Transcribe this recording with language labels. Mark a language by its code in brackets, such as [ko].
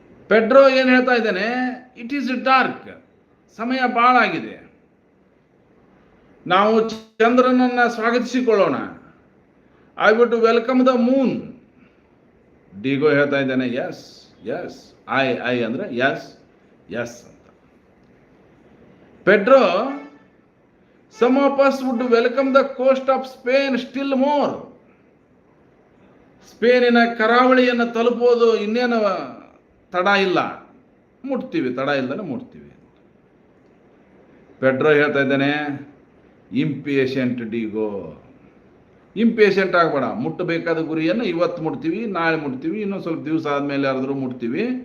[kn] Pedro ಏನು ಹೇಳ್ತಾ ಇದ್ದಾನೆ? [en] It is dark. [kn] ಸಮಯ ಭಾಳ ಆಗಿದೆ, ನಾವು ಚಂದ್ರನನ್ನು ಸ್ವಾಗತಿಸಿಕೊಳ್ಳೋಣ. [en] I would to welcome the moon. [kn] ಡಿಗೋ ಹೇಳ್ತಾ ಇದ್ದಾನೆ, ಎಸ್ ಎಸ್, ಐ ಅಂದ್ರೆ ಎಸ್ ಎಸ್ ಅಂತ. [en] Pedro, some of us would welcome the coast of Spain still more. [kn] ಸ್ಪೇನಿನ ಕರಾವಳಿಯನ್ನು ತಲುಪೋದು ಇನ್ನೇನು ತಡ ಇಲ್ಲ, ಮುಟ್ತೀವಿ, ತಡ ಇಲ್ಲದೆ ಮುಟ್ತೀವಿ. ಪೆಡ್ರೋ ಹೇಳ್ತಾ ಇದ್ದಾನೆ, [en] impatient Diego, [kn] ಇಂಪೇಷಂಟ್ ಆಗಬೇಡ. ಮುಟ್ಟಬೇಕಾದ ಗುರಿಯನ್ನು ಇವತ್ತು ಮುಟ್ತೀವಿ, ನಾಳೆ ಮುಟ್ತೀವಿ, ಇನ್ನೊಂದು ಸ್ವಲ್ಪ ದಿವಸ ಆದಮೇಲೆ ಯಾರಾದರೂ ಮುಟ್ತೀವಿ.